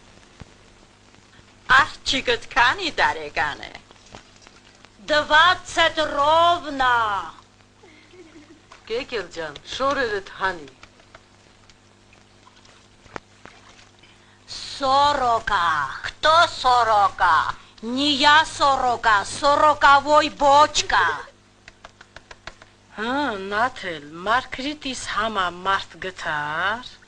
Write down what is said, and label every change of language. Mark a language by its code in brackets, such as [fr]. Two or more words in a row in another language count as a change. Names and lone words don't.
[hy] Աղջիկդ քանի տարեկան է։ 20 ровно։ Գեգել ջան, շորերդ հանի։ [ru] Сорока. Кто сорока? Не я сорока, сороковой бочка. [hy] Հա, Նաթել, Մարկրիտիս համա մարդ գտար։